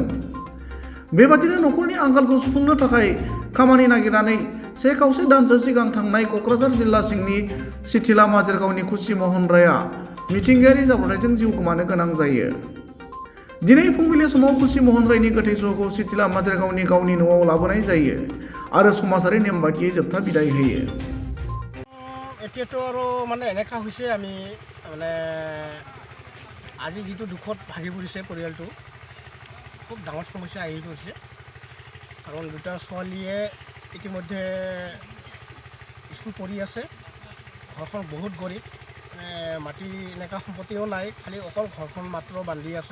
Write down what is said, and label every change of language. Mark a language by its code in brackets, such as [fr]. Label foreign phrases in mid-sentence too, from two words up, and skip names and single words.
[brx] बेबादिनो नखरनि आंखालखौ सुफुंनो थाखाय खामानि नागिरनानै से खावसे दानसो सिगां थांनाय क'क्राझार जिल्ला सिंनि सिथिला माजेरगावनि खुसि महन रायआ मिथिंगायारि जाब्रबथायजों जिउ गोमानो गोनां जायो। दिनै फुंबिलि समाव खुसि महन रायनि गोथै सह'खौ सिथिला माजेरगावनि गावनि न'आव लाबोनाय जायो आरो समाजारि नेम बादियै जोबथा बिदाय होयो। [as] এতিয়াতো আৰু মানে এনেকুৱা হৈছে আমি মানে আজি যিটো দুখত ভাগি পৰিছে পৰিয়ালটো, খুব ডাঙৰ সমস্যা আহি পৰিছে। কাৰণ দুটা ছোৱালীয়ে ইতিমধ্যে স্কুল পঢ়ি আছে, ঘৰখন বহুত গৰীব, মাটি এনেকুৱা সম্পত্তিও নাই, খালি অকল ঘৰখন মাত্ৰ বান্ধি আছে।